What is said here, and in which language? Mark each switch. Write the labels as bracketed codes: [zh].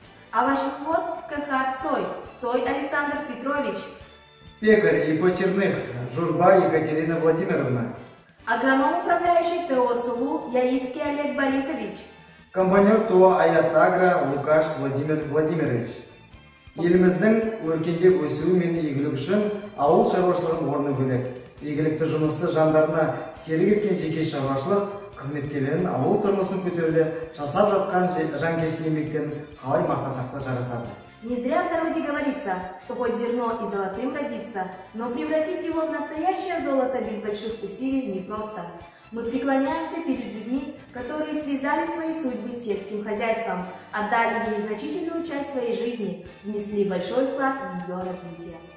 [ru] овощевод КХ Цой Александр Петрович, пекарь и почерных Журба Екатерина Владимировна, агроном управляющий ТО «Сулу» Яицкий Олег Борисович, комбайнер ТО «Аятагра» Лукаш Владимир Владимирович. [kk] Еліміздің өркендеп өсуі мен игілік үшін ауыл шаруашылығының орны бөлек. Игілікті жұмысы жандарына серік еткен жеке шаруашылық қызметкерлерінің ауыл тұрмысын көтеруде жасап жатқан жанкешті еңбектерін қалай мақтасақ та жарасады. [ru] Не зря в народе говорится, что хоть зерно и золотым родится, но превратить его в настоящее золото без больших усилий непросто. Мы преклоняемся перед людьми, которые связали свои судьбы с сельским хозяйством, отдали ей значительную часть своей жизни, внесли большой вклад в ее развитие.